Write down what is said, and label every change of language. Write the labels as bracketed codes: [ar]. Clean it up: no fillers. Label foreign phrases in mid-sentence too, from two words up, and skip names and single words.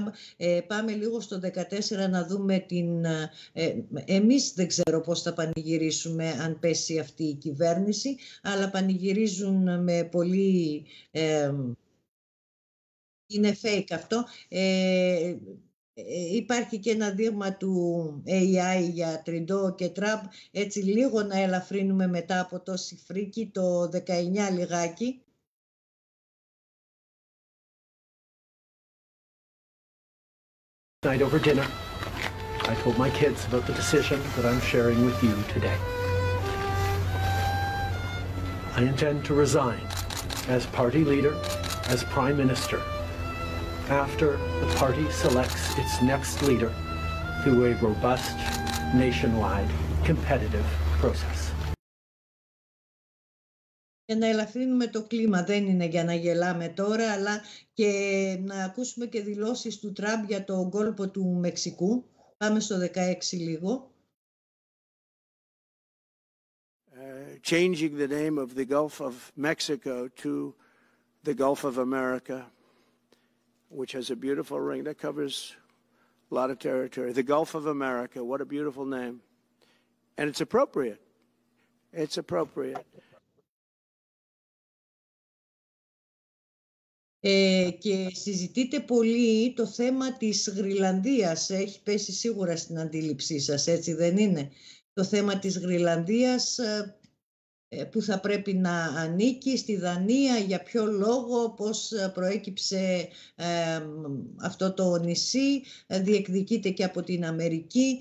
[el] Πάμε λίγο στο 14 να δούμε εμείς δεν ξέρω πώς θα πανηγυρίσουμε αν πέσει αυτή η κυβέρνηση, αλλά πανηγυρίζουν με πολύ... είναι fake αυτό. υπάρχει και ένα δείγμα του AI για Τριντό και Τραμπ, έτσι λίγο να ελαφρύνουμε μετά από τόση φρίκη, το 19 λιγάκι. [en] Night over dinner, I told my kids about the decision that I'm sharing with you today. I intend to resign as party leader, as prime minister, after the party selects its next leader through a robust, nationwide, competitive process. [el] Για να ελαφρύνουμε το κλίμα, δεν είναι για να γελάμε τώρα, αλλά και να ακούσουμε και δηλώσεις του Τραμπ για το κόλπο του Μεξικού. Πάμε στο 16 λίγο. [en] Changing the name of the Gulf of Mexico to the Gulf of America, which has a beautiful ring that covers a lot of territory. The Gulf of America, what a beautiful name. And it's appropriate. It's appropriate. [el] Και συζητείτε πολύ το θέμα της Γροιλανδίας. Έχει πέσει σίγουρα στην αντίληψή σας, έτσι δεν είναι? Το θέμα της Γροιλανδίας που θα πρέπει να ανήκει στη Δανία, για ποιο λόγο, πώς προέκυψε αυτό το νησί, διεκδικείται και από την Αμερική.